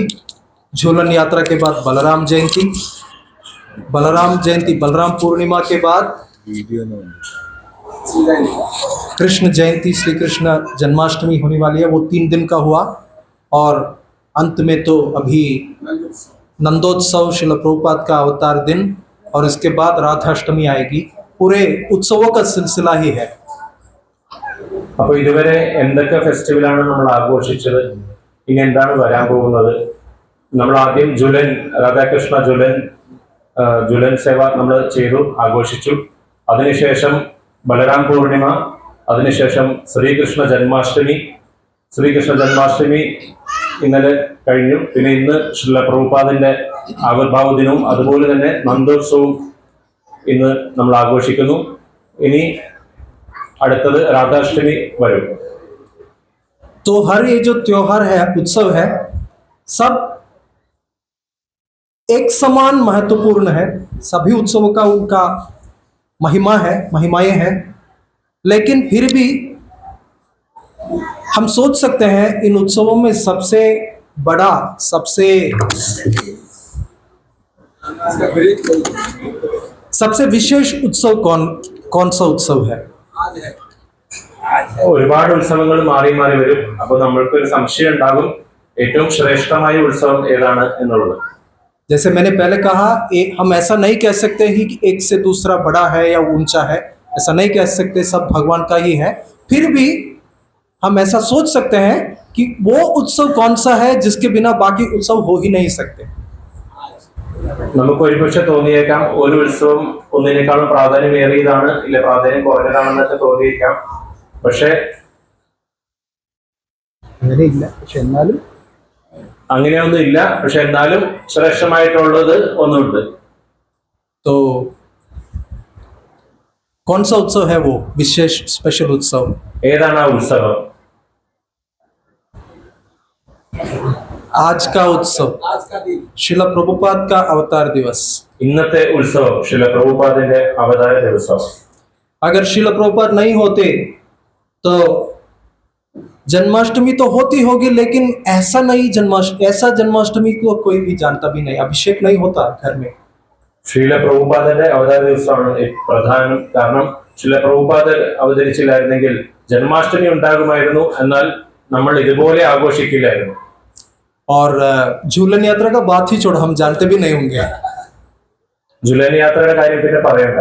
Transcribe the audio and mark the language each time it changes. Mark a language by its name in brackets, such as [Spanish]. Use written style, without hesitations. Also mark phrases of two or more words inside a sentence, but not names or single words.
[Hindi] झूलन यात्रा के बाद बलराम जयंती, बलराम पूर्णिमा के बाद कृष्ण जयंती, श्री कृष्ण जन्माष्टमी होने वाली है. वो 3 दिन का हुआ. और अंत में तो अभी नंदोत्सव श्रील प्रभुपाद का अवतार दिन, और इसके बाद राधाष्टमी आएगी. पूरे उत्सवों का सिलसिला ही है. [Malayalam] അപ്പോൾ ഇതുവരെ എന്തൊക്കെ ഫെസ്റ്റിവലാണ് നമ്മൾ ആഘോഷിച്ചത്, ഇനി എന്താണ് വരാൻ പോകുന്നത്? നമ്മൾ ആദ്യം ജുലൻ, രാധാകൃഷ്ണ ജുലൻ സേവ നമ്മൾ ചെയ്തു, ആഘോഷിച്ചു. അതിനുശേഷം ബലരാം പൂർണിമ, അതിനുശേഷം ശ്രീകൃഷ്ണ ജന്മാഷ്ടമി ഇന്നലെ കഴിഞ്ഞു. പിന്നെ ഇന്ന് ശ്രീല പ്രഭുപാദിന്റെ ആവിർഭാവ ദിനവും അതുപോലെ തന്നെ നന്ദോത്സവവും ഇന്ന് നമ്മൾ ആഘോഷിക്കുന്നു. ഇനി അടുത്തത് രാധാഷ്ടമി വരും. [Hindi] तो हर ये जो त्योहार है, उत्सव है, सब एक समान महत्वपूर्ण है. सभी उत्सवों का उनका महिमाएं हैं. लेकिन फिर भी हम सोच सकते हैं इन उत्सवों में सबसे बड़ा, सबसे विशेष उत्सव कौन सा उत्सव है? [Malayalam] ഒരുപാട് ഉത്സവങ്ങൾ മാറി മാറി വരും. അപ്പോൾ നമ്മൾക്ക് ഒരു സംശയം ഉണ്ടാകും, ഏറ്റവും ശ്രേഷ്ഠമായ ഉത്സവം ഏതാണ് എന്നുള്ളത്. [Hindi] जैसे मैंने पहले कहा, हम ऐसा नहीं कह सकते ही कि एक से दूसरा बड़ा है या ऊंचा है. ऐसा नहीं कह सकते, सब भगवान का ही है. फिर भी हम ऐसा सोच सकते हैं कि वो उत्सव कौन सा है जिसके बिना बाकी उत्सव हो ही नहीं सकते. [Malayalam] നമുക്ക് ഒരുപക്ഷെ തോന്നിയേക്കാം ഒരു ഉത്സവം ഒന്നിനേക്കാളും പ്രാധാന്യമേറിയതാണ്, ഇല്ല പ്രാധാന്യം കുറഞ്ഞതാണെന്നൊക്കെ തോന്നിയേക്കാം. പക്ഷെ അങ്ങനെയില്ല. പക്ഷെ എന്നാലും അങ്ങനെയൊന്നും ഇല്ല. പക്ഷെ എന്നാലും ശ്രേഷ്ഠമായിട്ടുള്ളത് ഒന്നുണ്ട്. [Hindi] तो कौन सा उत्सव है वो विशेष स्पेशल उत्सव? [Malayalam] ഏതാണ് ആ ഉത്സവം? [Hindi] आज का उत्सव शिला प्रभुपाद का अवतार दिवस. [Malayalam] ഇന്നത്തെ ഉത്സവം ശ്രീല പ്രഭുപാദിന്റെ അവതാര ദിവസം. [Hindi] अगर शिला प्रभुपाद नहीं होते तो जन्माष्टमी तो होती होगी, लेकिन ऐसा नहीं ऐसा जन्माष्टमी को कोई भी जानता भी नहीं. अभिषेक नहीं होता घर में. [Malayalam] ശ്രീല പ്രഭുപാദന്റെ അവതാര ദിവസമാണ് പ്രധാനം. കാരണം ശ്രീല പ്രഭുപാദർ അവതരിച്ചില്ലായിരുന്നെങ്കിൽ ജന്മാഷ്ടമി ഉണ്ടാകുമായിരുന്നു, എന്നാൽ നമ്മൾ ഇതുപോലെ ആഘോഷിക്കില്ലായിരുന്നു. [Hindi] और झूलन यात्रा का बात ही छोड़ो, हम जानते भी नहीं होंगे. [Malayalam] ജുലൈൻ യാത്രയുടെ കാര്യം പിന്നെ പറയണ്ട.